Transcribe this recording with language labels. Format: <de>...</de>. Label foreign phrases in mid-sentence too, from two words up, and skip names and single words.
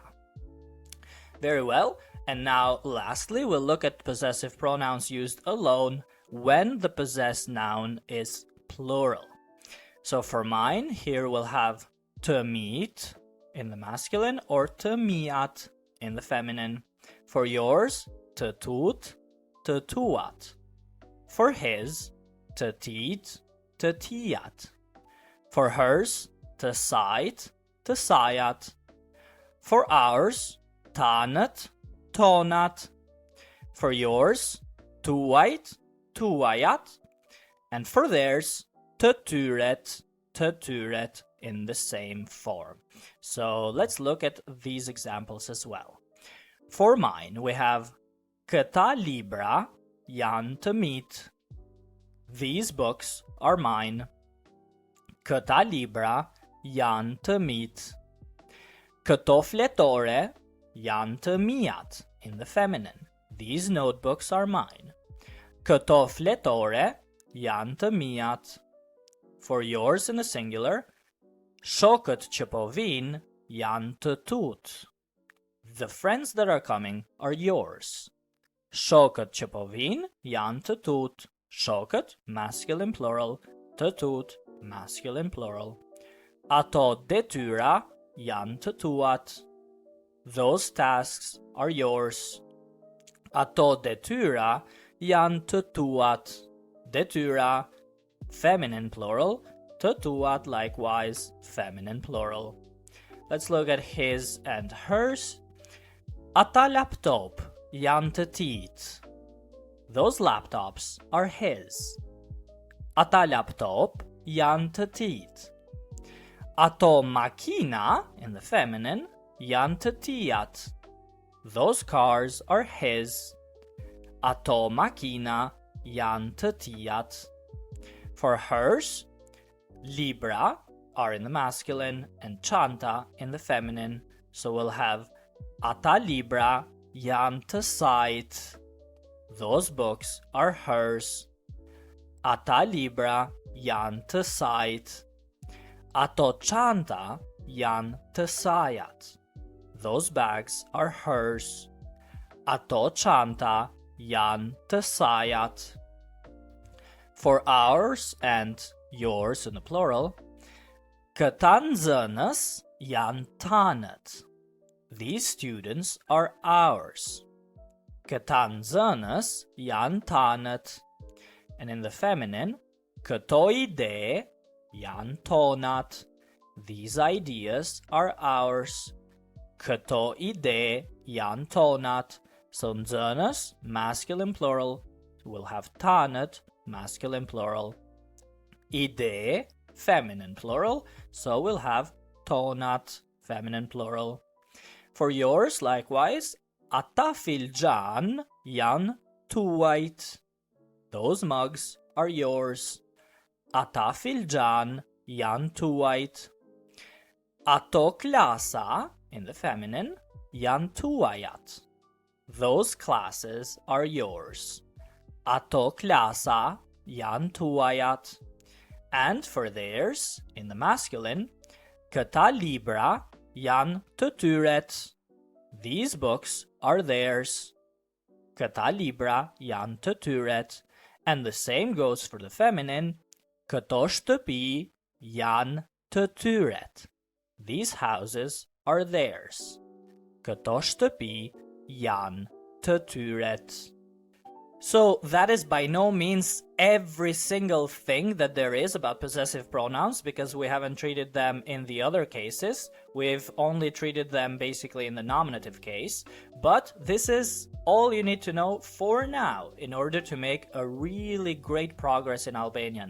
<en>Very well, and now lastly we'll look at possessive pronouns used alone when the possessed noun is plural. So for mine, here we'll have</en> <sq>të meet</sq> <en>in the masculine or</en> <sq>të miat</sq> <en>in the feminine. For yours,</en> <sq>të tut, të tuat.</sq> <en>For his,</en> <sq>të tit, të tijat.</sq> <en>For hers,</en> <sq>të sajt, të sajat.</sq> <en>For ours,</en> <sq>tanët, tonat.</sq> <en>For yours,</en> <sq>tuajt, tuajat.</sq> <en>And for theirs,</en> <sq>të tyret</sq> <en>in the same form. So let's look at these examples as well. For mine, we have</en> <sq>këta libra janë të mit.</sq> <en>These books are mine.</en> <sq>Këta libra janë të mit. Këto fletore janë të miat</sq> <en>in the feminine. These notebooks are mine.</en> <sq>Këto fletore janë të miat.</sq> <en>For yours in the singular,</en> <sq>shokët që po vinë janë të tut.</sq> <en>The friends that are coming are yours.</en> <sq>Shokët që po vinë janë të tut. Shokët,</sq> <en>masculine plural,</en> <sq>të tut,</sq> <en>masculine plural.</en> <sq>Ato detyra janë të tuat.</sq> <en>Those tasks are yours.</en> <sq>Ato detyra janë të tuat.</sq> <en>Detyra, feminine plural,</en> <sq>të tuat</sq> <en>likewise, feminine plural. Let's look at his and hers.</en> <sq>Ata laptop janë të tit.</sq> <en>Those laptops are his.</en> <sq>Ata laptop janë të tit. Ato makina,</sq> <en>in the feminine,</en> <sq>janë të tijat.</sq> <en>Those cars are his.</en> <sq>Ato makina janë të tijat.</sq> <en>For hers, libra are in the masculine and chanta in the feminine. So we'll have</en> <sq>ata libra janë të sajt.</sq> <en>Those books are hers.</en> <sq>Ata libra janë të sajt. Ato chanta janë të sajat.</sq> <en>Those bags are hers.</en> <sq>Ato chanta janë të sajat.</sq> <en>For ours and yours in the plural,</en> <sq>këta nxënës janë tanët.</sq> <en>These students are ours.</en> <sq>Këta nxënës janë tanët.</sq> <en>And in the feminine,</en> <sq>këto ide janë tonat.</sq> <en>These ideas are ours.</en> <sq>Këto ide janë tonat.</sq> <en>So nxënës, masculine plural, will have tanët, masculine plural. Ide, feminine plural, so we'll have tonat, feminine plural. For yours, likewise,</en> <sq>ata filxhan janë tuajt.</sq> <en>Those mugs are yours.</en> <sq>Ata filxhan janë tuajt. Ato klasa,</sq> <en>in the feminine,</en> <sq>janë tuajat.</sq> <en>Those classes are yours.</en> <sq>Ato klasa janë tuajat.</sq> <en>And for theirs, in the masculine,</en> <sq>këta libra janë të tyret.</sq> <en>These books are theirs.</en> <sq>Këta libra janë të tyret.</sq> <en>And the same goes for the feminine.</en> <sq>Këto shtëpi janë të tyret.</sq> <en>These houses are theirs.</en> <sq>Këto shtëpi janë të tyret.</sq> <en>So that is by no means every single thing that there is about possessive pronouns, because we haven't treated them in the other cases. We've only treated them basically in the nominative case. But this is all you need to know for now in order to make a really great progress in Albanian.</en>